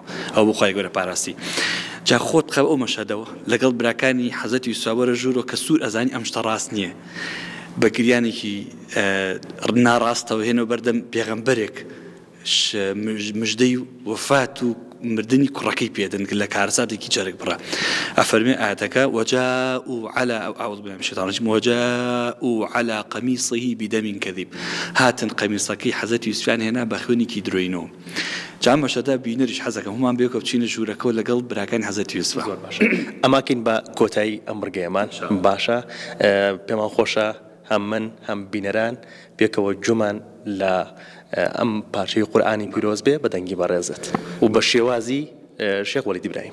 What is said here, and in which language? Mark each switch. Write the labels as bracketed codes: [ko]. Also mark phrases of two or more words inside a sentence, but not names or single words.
[ckb] ئەو بۆ خوای گەورە پاراستی. جا خۆت بخەو ئەو مەشهەدەوە لەگەڵ براکانی حەزەتی یوسف وەرە ژوورەوە کە سوور ئەزانی ئەم شتە ڕاست نییە، بە گریانێکی ناڕاستەوە هێنەوە بەردەم پێغەمبەرێک مژدەی وفات و مردنی کوڕەکەی پێدەن لە کارەساتێکی جەرگ بڕە. ئەفەرمێ ئاەتەکە [ar] وجاءوا على أعوذ بالله من الشيطان الرجيم وجاءوا على قميصه بدم كذب. [ckb] هاتن قەمیسەکەی حەزەتی یوسفیان هێنا بە خوێنێکی درۆینەوە. جام بەشەدا بینەریش حەزەکەم هەمان بێکە بچینە ژوورەکەەوە لەگەڵ براکانی حەزەتی یوسف. ئەماکەین بە کۆتایی ئەم ڕگەیەمان باشە. پێمان خۆشە هەم من هەم بینەران پێکەوە جومان لە ئەم پارچەی قورئانی پیرۆز بێ بە دەنگی بەڕێزت و بە شێوازی شێخ وەلید ئیبراهیم